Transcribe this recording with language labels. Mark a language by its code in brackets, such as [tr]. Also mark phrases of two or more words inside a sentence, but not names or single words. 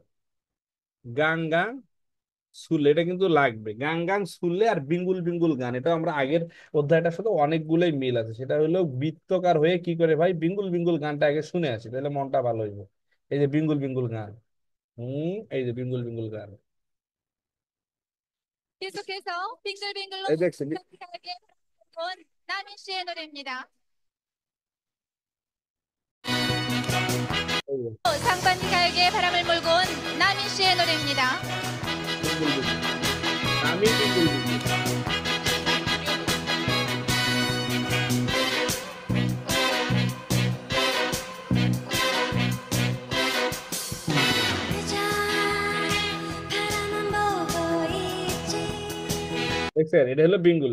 [bn] গাং গাং শুনলে, এটা কিন্তু লাগবে, গাং গাং শুনলে আর বিঙ্গুল বিঙ্গুল গান, এটা আমরা আগের অধ্যায়টার সাথে অনেকগুলোই মিল আছে। সেটা হলো বৃত্তকার হয়ে কি করে ভাই? বিঙ্গুল বিঙ্গুল গানটা আগে শুনে আসি, তাহলে মনটা ভালো হইব। এই যে বিঙ্গুল বিঙ্গুল গান, এই যে বিঙ্গুল বিঙ্গুল গান, [ko] 계속해서 빙글빙글로 [bn] এই দেখছেন? [ko] 상쾌하게 온 나민 씨의 노래입니다. [bn] এই যে [ko] 상반기 가요계의 바람을 몰고 온 나민 씨의 노래입니다. [bn] বিঙ্গুল বিঙ্গুল, আমি বিঙ্গুল বিঙ্গুল। দেখছেন? এটা হলো বিঙ্গুল।